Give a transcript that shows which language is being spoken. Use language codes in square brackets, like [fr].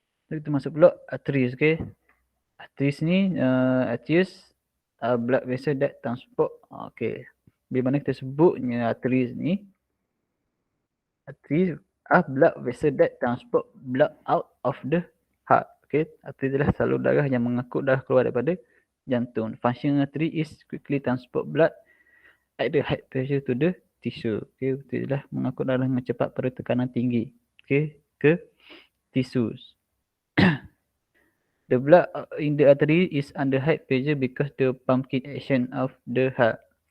[ms] Kita masuk pula [en] arteries. Okay. Arteries ni, arteries blood vessel that transport. Okay. [ms] Bila mana kita sebutnya [en] arteries ni, arteries blood vessel that transport blood out of the heart. Okay. [ms] Arteries adalah salur darah yang mengangkut darah keluar daripada jantung. [en] Function artery is quickly transport blood at the high pressure to the tissue. Okay. [ms] Arteries adalah mengangkut darah dengan cepat pada tekanan tinggi. Okay. Ke tissues. [en] The blood in the artery is under high pressure because the pumping action of the heart.